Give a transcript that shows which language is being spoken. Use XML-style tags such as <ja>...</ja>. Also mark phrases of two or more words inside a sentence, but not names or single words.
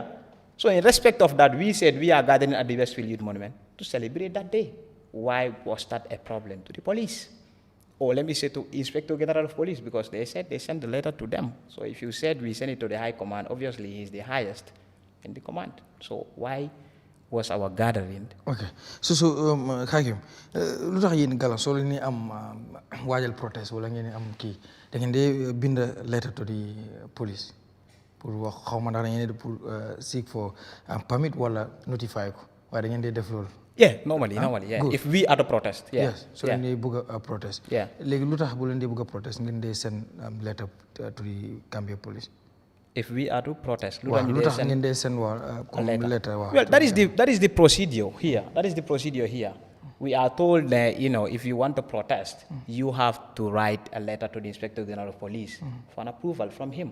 <en>So in respect of that, we said we are gathering at the Westfield Youth Monument to celebrate that day. Why was that a problem to the police? Or let me say to Inspector General of Police, because they said they sent the letter to them. So if you said we send it to the high command, obviously he's the highest in the command. So why was our gathering? Okay.</en> <wo>So Hakim, lu tax yéen Gala soo leen am waajal protest wala ngeen am kii da ngeen di bind</wo> <en>letter to the police</en> <wo>pour wax xaw ma ndax da ngeen di pour</wo> <en>seek for permit</en> <wo>wala notify ko waaye da ngeen di def loolu.</wo> <en>Yeah, normally, yeah. Good. If we are to protest, yeah.</en> <wo>Yes, so leen di bëgg a protest.</wo> <en>Yeah.</en> <wo>Léegi lu tax bu leen di bëgg a protest ngeen di</wo> <en>send letter to the Gambia police. If we are to protest, Well, that is the procedure here. That is the procedure here. We are told that, if you want to protest, you have to write a letter to the Inspector General of Police for an approval from him.</en>